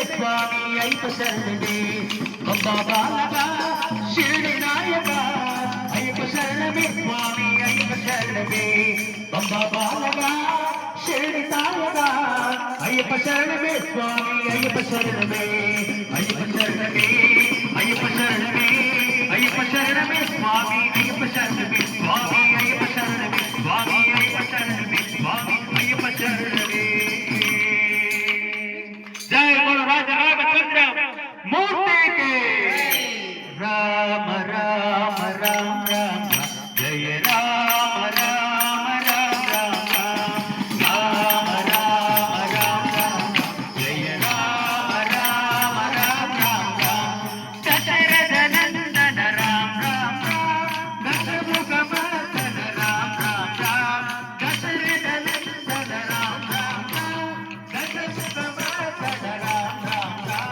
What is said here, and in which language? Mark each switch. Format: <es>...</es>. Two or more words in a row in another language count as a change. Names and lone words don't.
<ta>சுவாமி ஐயப்ப சரணமே பம்பா பாலகா ஷிரடி நாயகா ஐயப்ப சரணமே சுவாமி ஐயப்ப சரணமே பம்பா பாலகா ஷிரடி நாயகா ஐயப்ப சரணமே சுவாமி ஐயப்ப சரணமே ஐயப்ப சரணமே ஐயப்ப சரணமே ஐயப்ப சரணமே சுவாமி ஐயப்ப சரணமே சுவாமி ஐயப்ப சரணமே சுவாமி ஐயப்ப சரணமே சுவாமி ஐயப்ப சரணமே</ta> <hi>जय बोलो राजा रामचंद्र मूर्ति के राम राम राम राम जय राम राम राम राम राम राम राम राम जय राम राम राम राम राम दशरथ नंदन राम राम राम दशमुख मर्दन राम राम राम दशरथ नंदन राम राम राम दशमुख मर्दन राम राम राम</hi>